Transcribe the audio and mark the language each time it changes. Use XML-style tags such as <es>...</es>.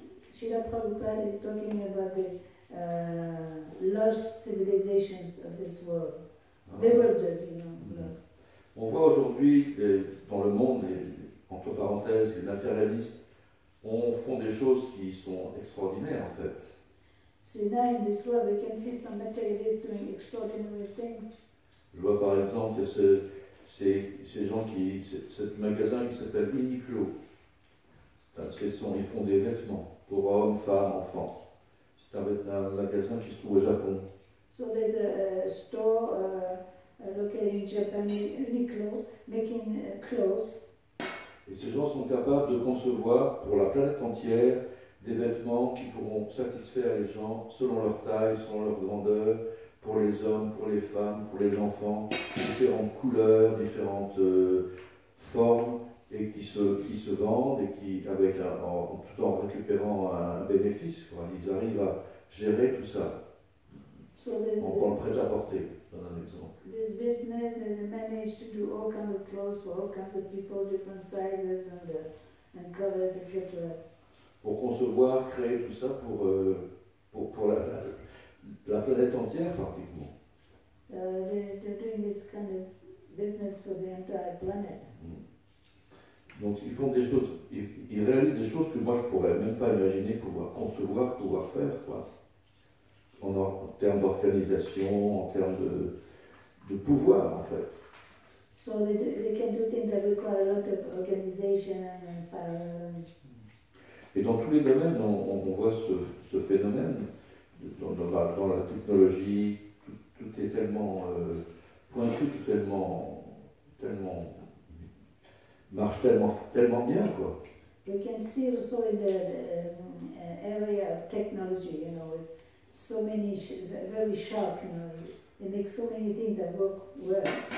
<en>Srila Prabhupada is talking about the lost civilizations of this world. Bewildered, lost.</en> <fr>On voit aujourd'hui dans le monde, entre parenthèses, les matérialistes font des choses qui sont extraordinaires en fait.</fr> <en>So now in this world we can see some materialists doing extraordinary things.</en> <fr>Je vois par exemple c'est ces gens ce magasin qui s'appelle Uniqlo. Ils font des vêtements pour hommes, femmes, enfants. C'est un magasin qui se trouve au Japon.</fr> <en>So there's a store located in Japan, Uniqlo, making clothes.</en> <fr>Et ces gens sont capables de concevoir pour la planète entière des vêtements qui pourront satisfaire les gens selon leur taille, selon leur grandeur, pour les hommes, pour les femmes, pour les enfants, différentes couleurs, différentes formes, et qui se vendent et qui, tout en récupérant un bénéfice, quoi. Ils arrivent à gérer tout ça.</fr> <en>So</en> <fr>On prend le prêt-à-porter, je donne un exemple.</fr> <en>this business they managed to do all kinds of clothes for all kinds of people, different sizes and colors, etc.</en> <fr>Pour concevoir, créer tout ça pour la planète entière, pratiquement.</fr> <en>They're doing this kind of business for the entire planet.</en> <fr>Donc ils font des choses, ils réalisent des choses que moi je pourrais même pas imaginer pouvoir concevoir, pouvoir faire, quoi. En termes d'organisation, en termes de pouvoir, en fait.</fr> <en>So they can do things that require a lot of organization and</en> <fr>Et dans tous les domaines, on voit ce phénomène. Dans la technologie, tout est tellement pointu, tout marche tellement bien, quoi.</fr> <en>you can see also in the area of technology, with so many very sharp, they make so many things that work well.</en>